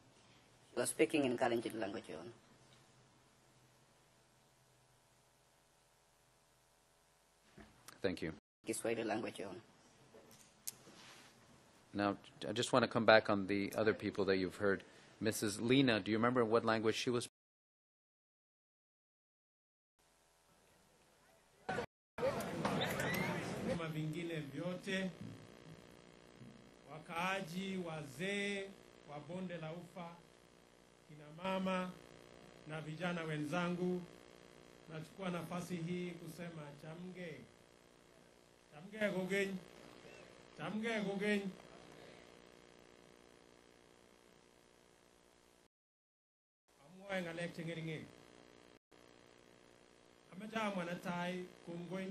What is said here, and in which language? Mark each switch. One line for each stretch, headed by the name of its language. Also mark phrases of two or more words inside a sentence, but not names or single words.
English: She was speaking in Kalenjin language, Your Honor. Thank you. Kiswahili language, Your Honor. Now, I just want to come back on the other people that you've heard. Mrs. Lena, do you remember what language she was speaking?
Swahili: Vingine vyote, wakaaji, wazee wa bonde la ufa, kina mama na vijana wenzangu, nachukua nafasi hii kusema
Kalenjin: chamge gogeny, chamge gogeny. Amwoe ngalek chengeringe. Amaja mwanatai kumgoy.